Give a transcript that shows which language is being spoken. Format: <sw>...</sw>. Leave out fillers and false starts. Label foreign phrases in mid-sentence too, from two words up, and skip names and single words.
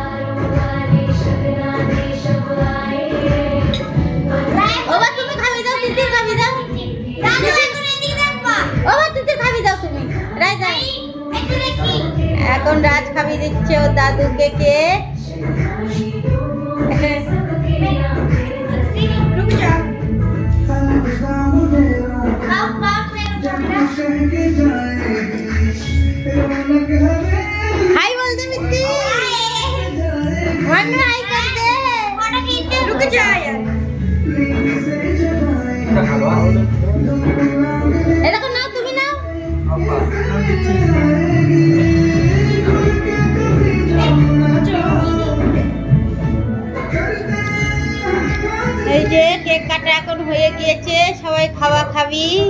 <bn>বাবা তুমি খাবি দাও, তিতির খাবি দাও, বাবা তিতির খাবি দাও তুমি। এখন রাজ খাবি দিচ্ছে ও দাদুকে কেক।</bn> <hi>हाय बोल दे मिट्टी, वन हाय कर दे, रुक जा यार। ये देखो ना, तुम्ही ना</hi> <bn>এই যে কেক কাটা এখন হয়ে গিয়েছে, সবাই খাওয়া খাবি।</bn>